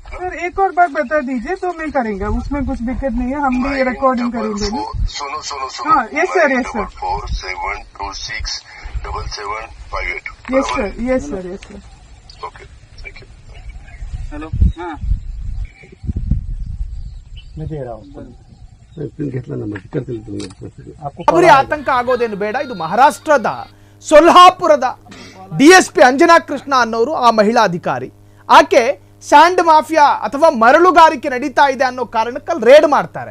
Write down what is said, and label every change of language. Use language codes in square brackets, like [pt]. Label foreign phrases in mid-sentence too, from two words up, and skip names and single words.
[hi] सर एक और बात बता दीजिए तो मैं करेंगे, उसमें कुछ दिक्कत नहीं है, हम भी रिकॉर्डिंग करेंगे ना। सुनो [en] हाँ yes sir, yes sir. 47267758। yes sir, yes sir, yes sir. okay, thank you. [hi] हेलो, हाँ मैं दे रहा हूँ [kn] ಅವರಿಗೆ ಆತಂಕ ಆಗೋದೇನು ಬೇಡ. ಇದು ಮಹಾರಾಷ್ಟ್ರದ ಸೊಲ್ಹಾಪುರದ ಡಿಎಸ್ಪಿ ಅಂಜನಾ ಕೃಷ್ಣ ಅನ್ನೋರು ಆ ಮಹಿಳಾ ಅಧಿಕಾರಿ. ಆಕೆ [en] sand mafia [kn] ಅಥವಾ ಮರಳುಗಾರಿಕೆ ನಡೀತಾ ಇದೆ ಅನ್ನೋ ಕಾರಣಕ್ಕೆ ರೇಡ್ ಮಾಡ್ತಾರೆ.